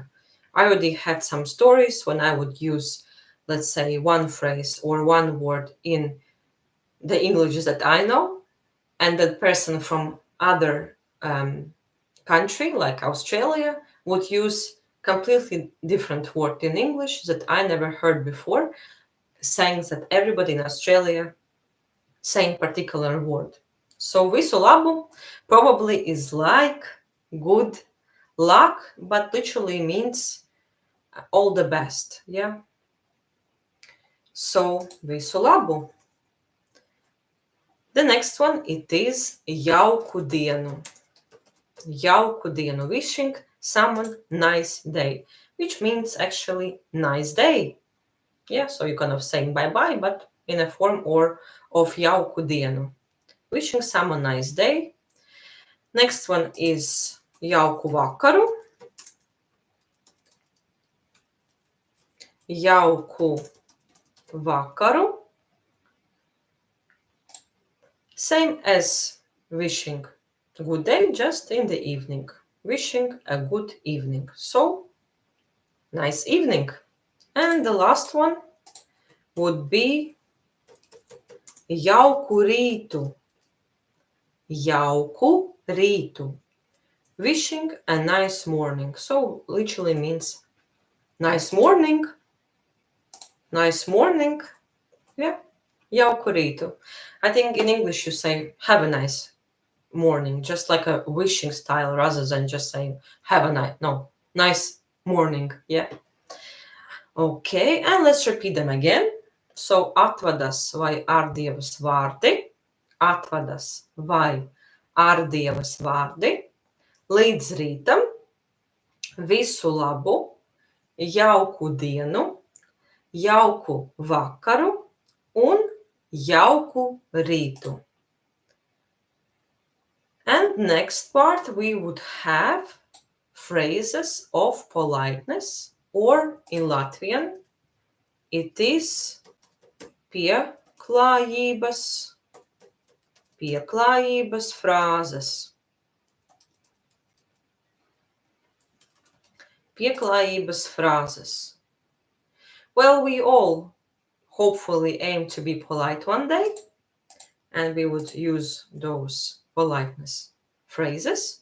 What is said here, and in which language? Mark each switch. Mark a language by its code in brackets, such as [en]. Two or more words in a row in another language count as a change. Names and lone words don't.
[en] I already had some stories when I would use, let's say, one phrase or one word in the English that I know, and that person from other country, like Australia, would use completely different word in English that I never heard before, saying that everybody in Australia saying particular word. So [lv] visu labu [en] probably is like good luck, but literally means all the best. Yeah. So [lv] visu labu. [en] The next one, it is [lv] jauku dienu. Jauku dienu, [en] wishing someone nice day, which means actually nice day. Yeah, so you kind of saying bye-bye, but in a form or of [lv] jauku dienu. [en] Wishing someone nice day. Next one is [lv] jauku vakaru. Jauku vakaru. [en] Same as wishing good day, just in the evening. Wishing a good evening. So, nice evening. And the last one would be [lv] jauku rītu. Jauku rītu. [en] Wishing a nice morning. So, literally means nice morning. Nice morning. Yeah. [lv] Jauku rītu. [en] I think in English you say have a nice morning, just like a wishing style rather than just saying have a nice morning. Yeah. Okay, and let's repeat them again. [lv] So atvadas vai ārdievas vārdi. Atvadas vai ārdievas vārdi. Līdz rītam. Visu labu. Jauku dienu. Jauku vakaru. Un jauku rītu. [en] And next part we would have phrases of politeness, or in Latvian it is [lv] pieklājības frāzes. Pieklājības frāzes. [en] Well, we all hopefully aim to be polite one day, and we would use those politeness phrases.